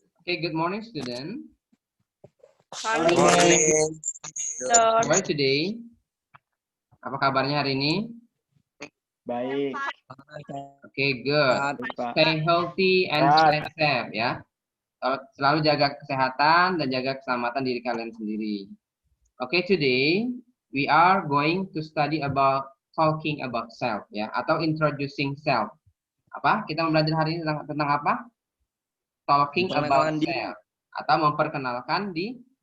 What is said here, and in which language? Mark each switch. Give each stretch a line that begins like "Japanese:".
English: Okay, good morning, student. Morning. How are you today?
Indonesian: Apa kabarnya hari ini? Baik.
English: Okay, good. Stay healthy and stay safe ya.
Indonesian: Selalu jaga kesehatan dan jaga keselamatan diri kalian sendiri.
English: Okay, today we are going to study about talking about self ya, atau introducing self.
Indonesian: Apa? Kita belajar hari ini tentang apa?
English: Talking about self
Indonesian: atau memperkenalkan diri.